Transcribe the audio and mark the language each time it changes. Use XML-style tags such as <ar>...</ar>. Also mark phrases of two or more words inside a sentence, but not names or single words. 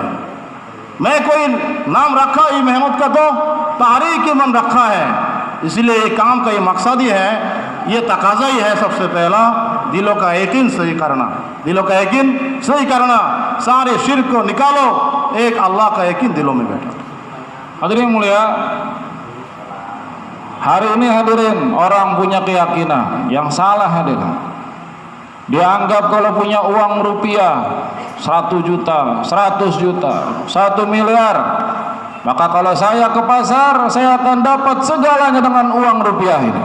<hi>मैं कोई नाम रखा ये मेहमद का तो तहरीक ईमान रखा है। इसलिए ये काम का ये मकसद ही है, ये तकाजा ही है सबसे पहला दिलों का यकीन सही करना, दिलों का यकीन सही करना। सारे शिर्क को निकालो, एक अल्लाह का यकीन दिलों में बैठा।</hi> <id>Hadirin mulia, hari ini hadirin orang punya keyakinan yang salah hadirin. Dianggap kalau punya uang rupiah 1 juta, 100 juta, 1 miliar, maka kalau saya ke pasar saya akan dapat segalanya dengan uang rupiah ini.</id>